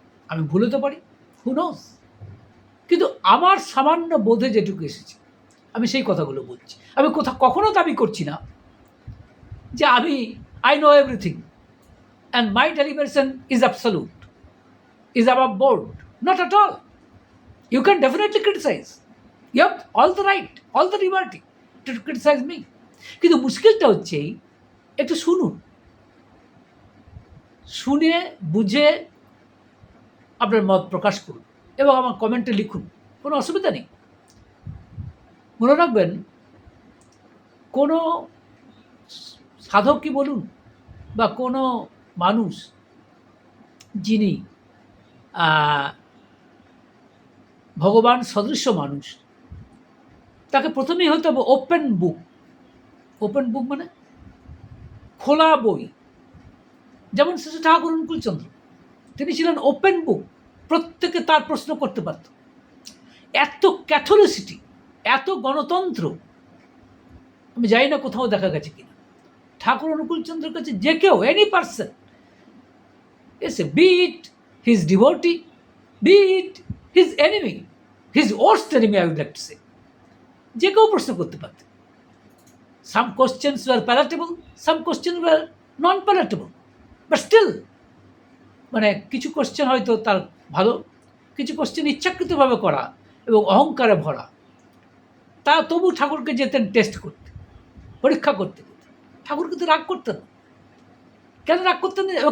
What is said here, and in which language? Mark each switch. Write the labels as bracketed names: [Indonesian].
[Bangla] আমি ভুল হতে পারি, [English] who knows, [Bangla] কিন্তু আমার সামান্য বোধে যেটুকু এসেছে আমি সেই কথাগুলো বলছি। আমি কখনো দাবি করছি না যে আমি [English] I know everything and my deliberation is absolute, is above board. Not at all. You can definitely criticize. You have all the right, all the liberty to criticize me. [Bangla] কিন্তু মুশকিলটা হচ্ছে একটু শুনুন, শুনে বুঝে আপনার মত প্রকাশ করুন এবং আমার কমেন্টে লিখুন, কোনো অসুবিধা নেই। মনে রাখবেন, কোনো সাধকই বলুন বা কোনো মানুষ যিনি ভগবান সদৃশ্য মানুষ, তাকে প্রথমেই হতে হবে ওপেন বুক। ওপেন বুক মানে খোলা বই। যেমন শ্রী ঠাকুর অনুকূলচন্দ্র, তিনি ছিলেন ওপেন বুক, প্রত্যেকে তার প্রশ্ন করতে পারত। এত ক্যাথলিসিটি, এত গণতন্ত্র আমি জানি না কোথাও দেখা গেছে কিনা। ঠাকুর অনুকূলচন্দ্রের কাছে যে কেউ, [English] any person, be it his devotee, be it his enemy, his worst enemy, I would like to say, [Bangla] যে কেউ প্রশ্ন করতে পারত। [English] Some questions were palatable, some questions were non-palatable, but still [Bangla] মানে কিছু কোশ্চেন হয়তো তার ভালো, কিছু কোশ্চেন ইচ্ছাকৃতভাবে করা এবং অহংকারে ভরা, তা তবু ঠাকুরকে যেতেন টেস্ট করতে, পরীক্ষা করতে। ঠাকুর কিন্তু রাগ করতেন। কেন রাগ করতেন?